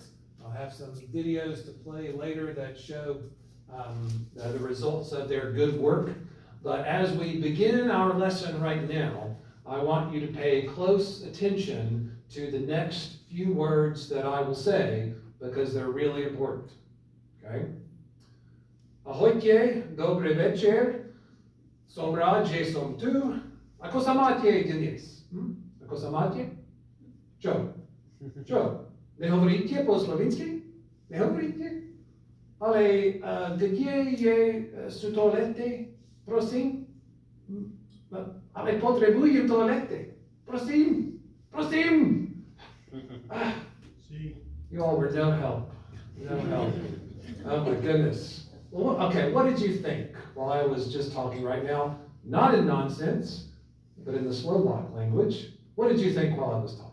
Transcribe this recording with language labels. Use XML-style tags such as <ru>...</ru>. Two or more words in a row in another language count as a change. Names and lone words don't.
<en>I'll have some videos to play later that show the results of their good work. But as we begin our lesson right now, I want you to pay close attention to the next few words that I will say, because they're really important. Okay?</en> <sk>Ahojte, dobry večer, som rád, že som tu. Ako sa máte dnes? Ako sa máte? Čo? Čo? Nehovoríte po slovinsky? Nehovoríte? Ale kde sú toalety? Prosím? Ale potrebujem toalety. Prosím.</sk> <en>You all were no help. No help. Oh my goodness. Well, okay, what did you think while I was just talking right now? Not in nonsense, but in the Slovak language. What did you think while I was talking?</en>